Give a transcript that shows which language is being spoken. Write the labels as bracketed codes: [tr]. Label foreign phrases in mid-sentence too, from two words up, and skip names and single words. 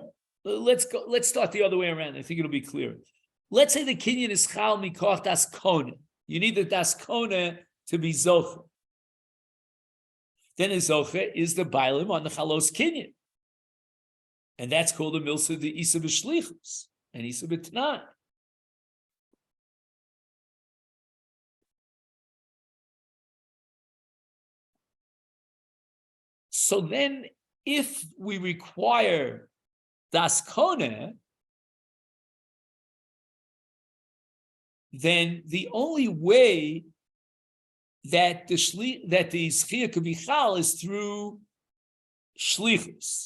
[en] Let's start the other way around. I think it'll be clearer. Let's say the kinyan is [he] חל מכח דעת קונה. [en] You need the [he] דעת קונה [en] to be zocher. Then a zocher is the bailim on the [he] חלות קנין. [en] And that's called the [arc] מילתא דאיתא בשליחות [en] and [arc] איתא בתנאי. [en] So then, if we require [he] דעת קונה, [en] then the only way that the zechia could be chal is through shlichus.